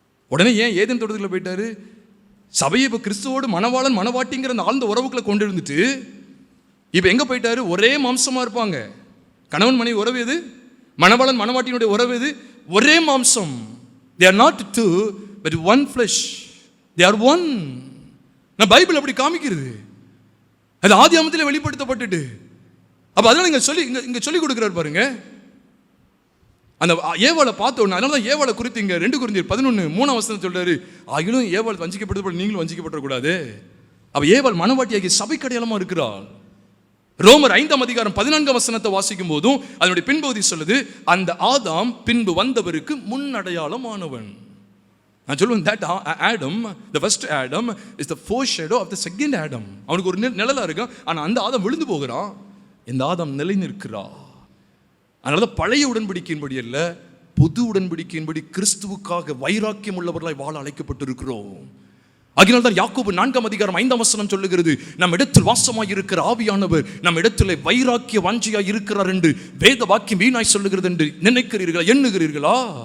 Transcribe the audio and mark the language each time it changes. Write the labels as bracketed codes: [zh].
[ta] உடனே ஏன் ஏதேன் தோட்டத்துக்குள்ள போயிட்டாரு? சபையை இப்போ கிறிஸ்துவோடு மணவாளன் மணவாட்டிங்கிற அந்த ஆழ்ந்த உறவுக்குள்ள கொண்டு இருந்துட்டு இப்போ எங்கே போயிட்டாரு? ஒரே மாம்சமாக இருப்பாங்க. கணவன் மனைவி உறவு எது? மணவாளன் மணவாட்டியினுடைய உறவு இது, ஒரே மாம்சம். [en] They are not two but one flesh. They are one. [ta] நான் பைபிள் அப்படி காமிக்கிறது. அது ஆதியாகமத்திலே வெளிப்படுத்தப்பட்டுட்டு. அப்ப அதனால இங்க சொல்லி கொடுக்கிறார் பாருங்க. அந்த ஏவாளை பார்த்த உடனே, அதனால தான் ஏவாளை குறித்து இங்க 2 கொரிந்தியர் 11:3 சொல்றாரு, ஆகிலும் ஏவாள் வஞ்சிக்கப்படுறது போல நீங்களும் வஞ்சிக்கப்படக்கூடாது. அப்ப ஏவாள் மணவாட்டியாகிய சபைக்கு அடையாளமா இருக்கிறாள். ரோமர் 5:14 வாசிக்கும் போதும் அதனுடைய பின்பகுதி சொல்லுது, அந்த ஆதாம் பின்பு வந்தவருக்கு முன் அடையாளமானவன். நான் சொல்லுவேன், [en] that Adam, the first Adam is the foreshadow of the second Adam. [ta] அவனுக்கு ஒரு நிழலா இருக்கும். ஆனா அந்த ஆதாம் விழுந்து போகிறான், இந்த ஆதாம் நிலை நிற்கிறான். அதனால பழைய உடன்படிக்கையின்படி அல்ல, புது உடன்படிக்கையின்படி கிறிஸ்துவுக்காக வைராக்கியம் உள்ளவர்களாய் வாழ அழைக்கப்பட்டிருக்கிறோம். அதனால தான் யாக்கோபு 4:5 சொல்லுகிறது, நம் இடத்தில் வாசமாய் இருக்கிற ஆவியானவர் நம் இடத்தில் வைராக்கிய வாஞ்சியாய் இருக்கிறார் என்று வேத வாக்கியம் வீணாய் சொல்லுகிறது என்று நினைக்கிறீர்களா, எண்ணுகிறீர்களா?